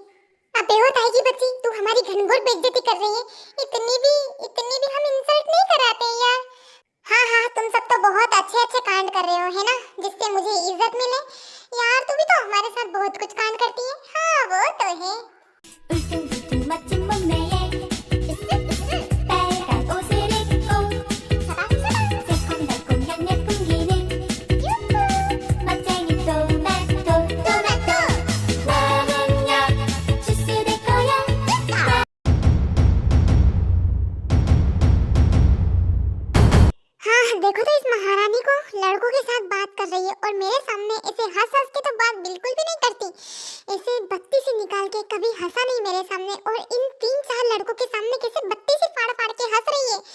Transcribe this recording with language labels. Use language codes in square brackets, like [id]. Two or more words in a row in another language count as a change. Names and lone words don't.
[hi] अबे ओ ताई की बच्ची, तू हमारी घनघोर बेइज्जती कर रही है। इतनी भी हम इंसल्ट नहीं कराते यार। हाँ, तुम सब तो बहुत अच्छे कांड कर रहे हो, है ना, जिससे मुझे इज्जत मिले। यार तू भी तो हमारे साथ बहुत कुछ कांड करती है। हाँ वो तो है। [ko] 멋진 몸매에 빨간 옷을 입고 새콤달콤 향긋 풍기는 멋쟁이 토마토 나는야 주스 될 거야. [hi] हाँ देखो तो, इस महारानी को लड़कों के साथ बात कर रही है और मेरे सामने ऐसे हंस के तो बात बिल्कुल भी नहीं करती। ऐसे बत्ती से निकाल के कभी हंसा नहीं मेरे सामने, और इन 3-4 लड़कों के सामने कैसे बत्ती से फाड़ के हंस रही है।